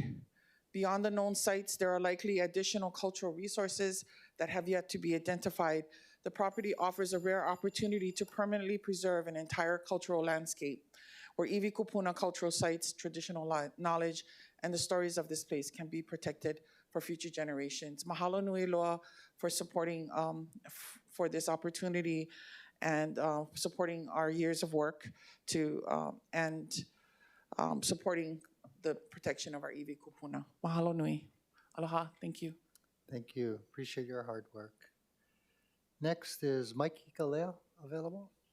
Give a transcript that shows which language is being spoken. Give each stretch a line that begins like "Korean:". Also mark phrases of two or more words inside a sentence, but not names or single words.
English: Beyond the known sites, there are likely additional cultural resources that have yet to be identified. The property offers a rare opportunity to permanently preserve an entire cultural landscape where
Hawaiian: iwi kupuna
English: cultural sites, traditional knowledge, and the stories of this place can be protected for future generations.
Hawaiian: Mahalo nui loa
English: for supporting for this opportunity and supporting our years of work to and supporting the protection of our
Hawaiian: iwi kupuna. Mahalo nui. Aloha.
English: Thank you. Thank you. Appreciate your hard work. Next is Mike Hikalea available.